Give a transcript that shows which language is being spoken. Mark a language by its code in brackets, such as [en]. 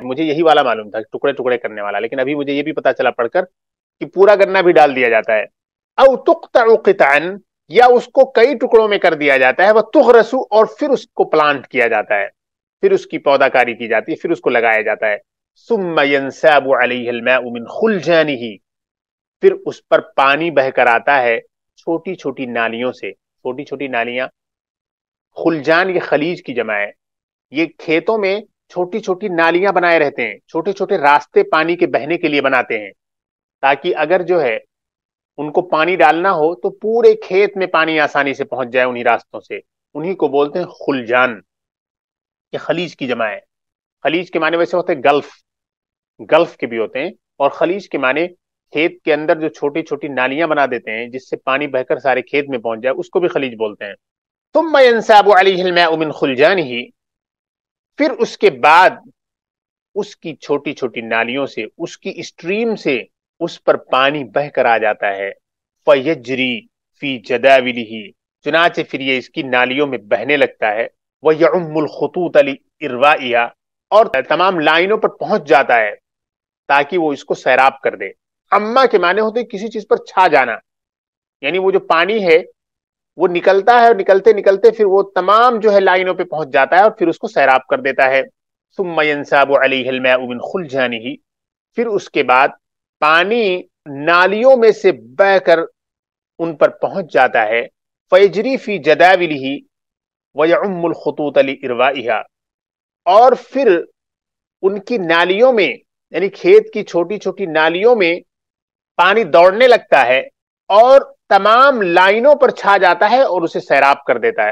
[ur] مجھے یہی والا معلوم تھا ٹکڑے ٹکڑے کرنے والا، لیکن ابھی مجھے یہ بھی پتا چلا پڑھ کر کہ پورا گنا بھی ڈال دیا جاتا ہے. [ar] او تقطع قطعا. [ur] یا اس کو کئی ٹکڑوں میں کر دیا جاتا ہے. [ar] وتغرس. [ur] اور پھر اس کو پلانٹ کیا جاتا ہے، پھر اس کی پودا کاری کی جاتی ہے، پھر اس کو لگایا جاتا ہے. [ar] ثم ينساب عليه الماء من خلجانه. [ur] پھر اس پر پانی بہ کر آتا ہے چھوٹی چھوٹی نالیوں سے. چھوٹی چھوٹی نالیاں، خلجان یہ خلیج کی جمع ہے. یہ کھیتوں میں چھوٹی چھوٹی نالیاں بنائے رہتے ہیں، چھوٹے چھوٹے راستے پانی کے بہنے کے لیے بناتے ہیں تاکہ اگر جو ہے ان کو پانی ڈالنا ہو تو پورے کھیت میں پانی آسانی سے پہنچ جائے انہی راستوں سے. انہی کو بولتے ہیں خلجان. یہ خلیج کی جمع ہے. خلیج کے معنی ویسے ہوتے ہیں گلف، گلف کے بھی ہوتے ہیں، اور خلیج کے معنی کھیت کے اندر جو چھوٹی چھوٹی نالیاں بنا دیتے ہیں جس سے پانی بہ کر سارے کھیت میں پہنچ جائے، اس کو بھی خلیج بولتے ہیں. [ar] ثم ينساب عليه الماء من خلجانه. [ur] پھر اس کے بعد اس کی چھوٹی چھوٹی نالیوں سے، اس کی اسٹریم سے اس پر پانی بہ کر آ جاتا ہے. [ar] فیجری فی جداولہ. [ur] چنانچہ پھر یہ اس کی نالیوں میں بہنے لگتا ہے. [ar] ویعم الخطوط لاروائها. [ur] اور تمام لائنوں پر پہنچ جاتا ہے تاکہ وہ اس کو سیراب کر دے. اما کے معنی ہوتے کسی چیز پر چھا جانا، یعنی وہ جو پانی ہے وہ نکلتا ہے اور نکلتے نکلتے پھر وہ تمام جو ہے لائنوں پہ پہنچ جاتا ہے اور پھر اس کو سیراب کر دیتا ہے. [ar] ثم ينساب عليه الماء من خلجانه. [ur] پھر اس کے بعد پانی نالیوں میں سے بہ کر ان پر پہنچ جاتا ہے. [ar] فیجری فی جداولہ ویعم الخطوط لاروائها. [ur] اور پھر ان کی نالیوں میں، یعنی کھیت کی چھوٹی چھوٹی نالیوں میں پانی دوڑنے لگتا ہے اور تمام لائنوں پر چھا جاتا ہے اور اسے سیراب کر دیتا ہے.